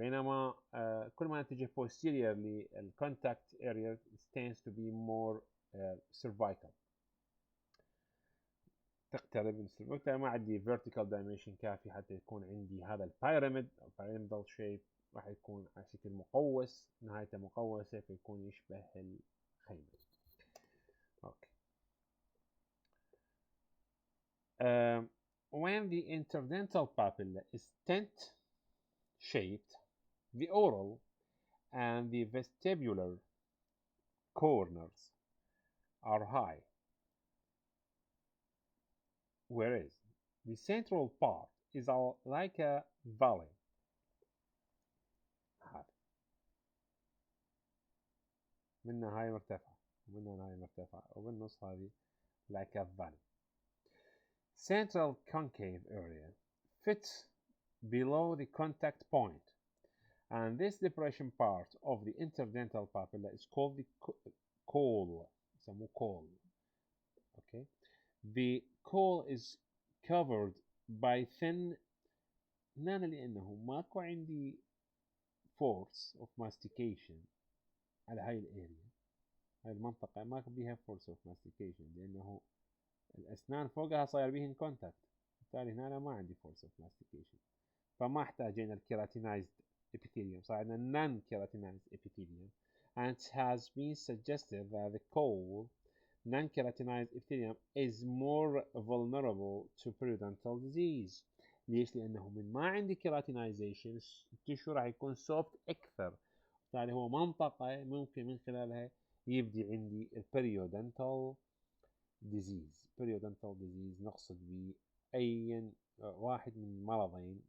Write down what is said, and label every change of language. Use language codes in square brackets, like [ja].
[ar] بينما كل ما نتجه posterior للcontact [en] area tends to be more cervical، [ar] تقترب من السيرفيكال. وبالتالي ما عندي vertical dimension كافي حتى يكون عندي هذا البيراميد او pyramidal shape، راح يكون على شكل مقوس، نهايته مقوسة فيكون يشبه الخيمة. اوكي. [en] When the interdental papilla is tent shaped, the oral and the vestibular corners are high, whereas the central part is like a valley. [ar] منها هاي مرتفعة ومنها هاي مرتفعة، وبالنص هذه [en] like a valley. Central concave area fits below the contact point, and this depression part of the interdental papilla is called the caul. [ar] يسموه caul. [en] Okay, the caul is covered by thin. [ar] هنا لأنه ماكو عندي force of mastication على هاي الاريا، هاي المنطقة ماكو بيها force of mastication، لأنه الأسنان فوقها صاير بيهن contact، بالتالي هنا ما عندي force of mastication، فما احتاجينا الكيراتينايزد epithelium، صار عندنا non-keratinized epithelium. [en] And it has been suggested that the caul non-keratinized epithelium is more vulnerable to periodontal disease. [ar] ليش؟ لأنه من ما عندي keratinization التشو راح يكون soft أكثر، بالتالي هو منطقة ممكن من خلالها يبدي عندي periodontal disease. periodontal disease نقصد به أي واحد من المرضين.